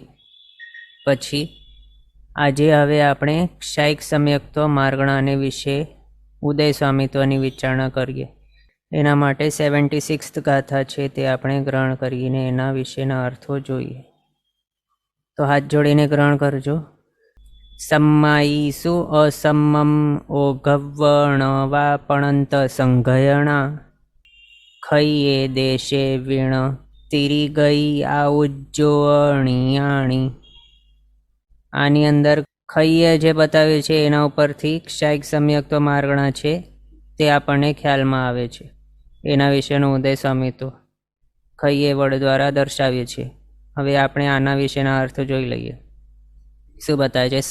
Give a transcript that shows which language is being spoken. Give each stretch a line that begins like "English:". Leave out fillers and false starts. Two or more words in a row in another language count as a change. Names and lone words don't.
Gujarati: પછી આજે હવે આપણે ક્ષાયિક સમ્યક્ત્વ માર્ગણાને વિશે ઉદય સ્વામિત્વની વિચારણા કરીએ. એના માટે 76th ગાથા છે તે આપણે ગ્રહણ કરીને એના વિશેના અર્થો જોઈએ. તો હાથ જોડીને ગ્રહણ કરજો.
Prakrit languages: सम्मायिषु असम्मम् ओघव्वणवापणन्त संघयणा खय्ये देशे वीण तिरिगई आउज्जोणियाणी.
Gujarati: આની અંદર ખૈયે જે બતાવ્યું છે એના ઉપરથી ક્ષાયિક સમ્યક્ત્વ માર્ગણા છે તે આપણને ખ્યાલમાં આવે છે. એના વિશેનો ઉદય સ્વામિત્વ ખૈયે વડ દ્વારા દર્શાવીએ છીએ. હવે આપણે આના વિશેના અર્થ જોઈ લઈએ. શું બતાવે છે?